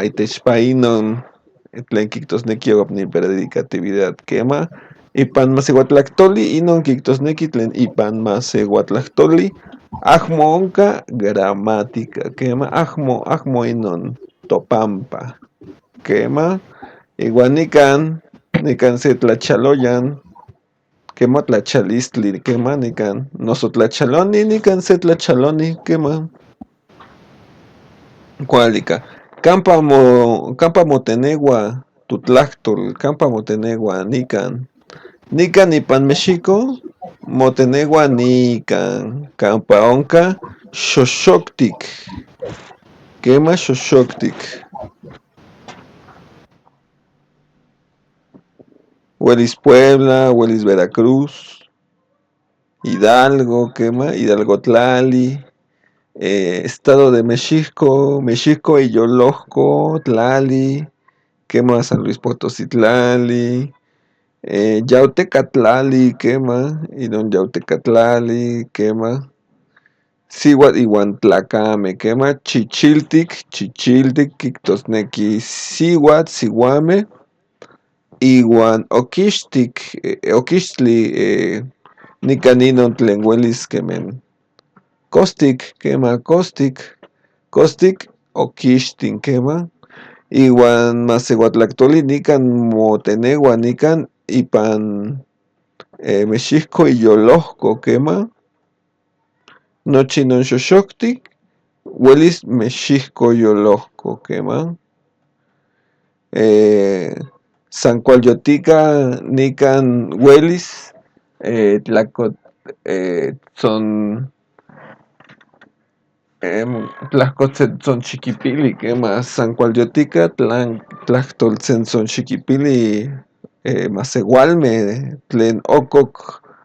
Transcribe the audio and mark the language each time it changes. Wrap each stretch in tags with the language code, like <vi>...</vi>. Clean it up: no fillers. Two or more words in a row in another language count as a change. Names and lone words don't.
<nhe>itechpa inon, tlen kictosneki omnipredicatividad, quema, ipan masehuatlactoli, inon kictosneki tlen ipan masehuatlactoli, ajmo onca gramática, quema, ajmo inon topampa, quema, igual nican se tlachaloyan, quema tlachalistli, quema nican, noso tlachaloni, nican se tlachaloni, quema. Cualica, campa motenegua, tutlactol, campa motenegua, nican ipan México, motenegua nican, campa onca, xoxoctic, quema xoxoctic. Huelis Puebla, Huelis Veracruz, Hidalgo, quema, Hidalgo Tlali, Estado de México y Yolosco, Tlali, quema San Luis Potosí Tlali, Yautecatlali, quema, y don Yautecatlali, quema, Sihuat iwan Tlacame, quema, Chichiltic, Kictosneki, Sihuat, Sihuame, iwan Oquixtli, Nicaninon tlen huelis quemen Costic, quema Costic, Oquixtin, quema, iwan masehuatlactoli nican motenegua nican ipan México y Yolosco, quema, nochi non xoxoctic, huelis México Yolosco, quema. San Cualyotica nican huelis, son tlacotzel son chiquipili, quema San Cualyotica tlactoltzen son chiquipili, Masegualme, tlen okok</nhe>